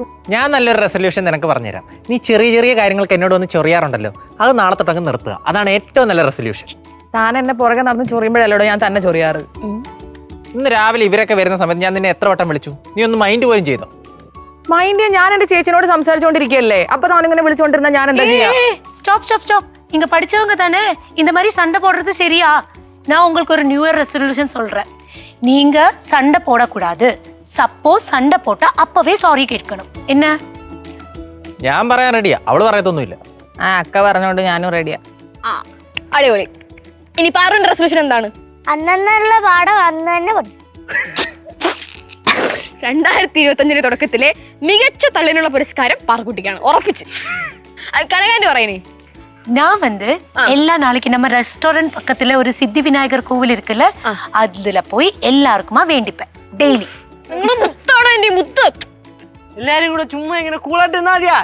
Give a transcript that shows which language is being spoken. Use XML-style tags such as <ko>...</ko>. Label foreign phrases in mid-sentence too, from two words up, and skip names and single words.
<ml>ഞാൻ നല്ലൊരു റെസൊല്യൂഷൻ നിനക്ക് പറഞ്ഞുതരാം. നീ ചെറിയ കാര്യങ്ങൾക്ക് എന്നോട് ഒന്ന് ചൊറിയാറുണ്ടല്ലോ, അത് നാളെ തൊട്ടങ്ങ് നിർത്തുക. അതാണ് ഏറ്റവും നല്ല റെസൊല്യൂഷൻ. താൻ എന്നെ പുറകെ നടന്ന് ചൊറിയുമ്പോഴല്ലോ ഞാൻ തന്നെ ചൊറിയാറ്. ഇന്ന് രാവിലെ ഇവരൊക്കെ വരുന്ന സമയത്ത് ഞാൻ നിന്നെ എത്ര വട്ടം വിളിച്ചു, നീ ഒന്ന് മൈൻഡ് പോലും ചെയ്തോ? മൈൻഡ്, ഞാൻ എന്റെ ചേച്ചിനോട് സംസാരിച്ചോണ്ടിരിക്കുകയല്ലേ, അപ്പൊ താൻ ഇങ്ങനെ വിളിച്ചോണ്ടിരുന്ന ഞാൻ എന്താ ചെയ്യാ?</ml> <ta>ஸ்டாப். இங்க படிச்சவங்க தானே இந்த மாதிரி சண்டை போடுறது சரியா? நான் உங்களுக்கு ஒரு</ta> <en>new year resolution</en> <ta>சொல்றேன். நீங்க சண்டை போடக்கூடாது. சப்போஸ் சண்டை போட்டா அப்பவே சாரி கேட்கணும். என்ன?</ta> <ml>ഞാൻ പറയാൻ റെഡിയാ, അവള് പറയത്തൊന്നുമില്ല. അക്ക പറഞ്ഞോണ്ട് ഞാനും റെഡിയാ. അടിപൊളി. ഇനി പാറുവിന്റെ റെസൊല്യൂഷൻ എന്താണ്? അന്നുള്ള പാഠം അന്ന് തന്നെ പഠിക്കും. 2025 തുടക്കത്തിലെ മികച്ച തള്ളിനുള്ള പുരസ്കാരം പാറുക്കുട്ടിക്കാണ്, ഉറപ്പിച്ച്. അത് കനകാന്റെ പറയണേ.</ml> <ta>நான் வந்து எல்லா நாளைக்கு நம்ம ரெஸ்டாரண்ட் பக்கத்துல ஒரு சித்தி விநாயகர் கோவில் இருக்குல்ல, அதுல போய் எல்லாருக்குமா வேண்டிப்பேன் டெய்லி.</ta> <ml>നിങ്ങള് മുത്താണോ എന്റെ മുത്ത്? എല്ലാരും കൂടെ ചുമ്മാ ഇങ്ങനെ കൂളായിട്ട് നിന്നാ മതിയാ?</ml>